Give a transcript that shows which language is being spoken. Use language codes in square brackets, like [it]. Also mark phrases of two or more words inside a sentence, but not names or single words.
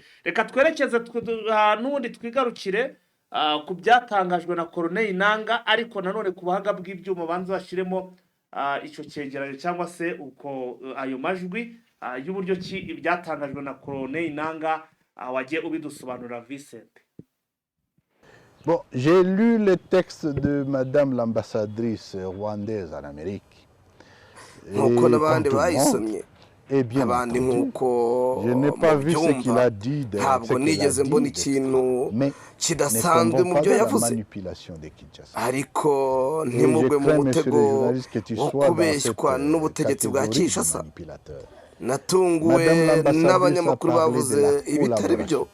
[rw] Reka twerekeze n'ubundi twigarukire ku byatangajwe na Corneille Nangaa, ariko nanone ku buhanga bw'ibyuma banze bashiremo icyo cyegeranyo cyangwa se uko ayo majwi y'uburyo ki ibyatangajwe na Corneille Nangaa wagiye ubidusobanura Vincent. [fr] Bon, j'ai lu le texte de Madame l'ambassadrice rwandaise en Amérique. [rw] Nkuko n'abandi bayisomye bien abandi nkuko [fr] je n'ai pas vu ce qu'il a dit de [rw] ntabwo nigeze mbona ikintu kidasanzwe mu byo yavuze, ariko ntimugwe mu mutego wo kubeshywa n'ubutegetsi bwa Kinshasa. Natunguwe n'abanyamakuru bavuze ibitari byo.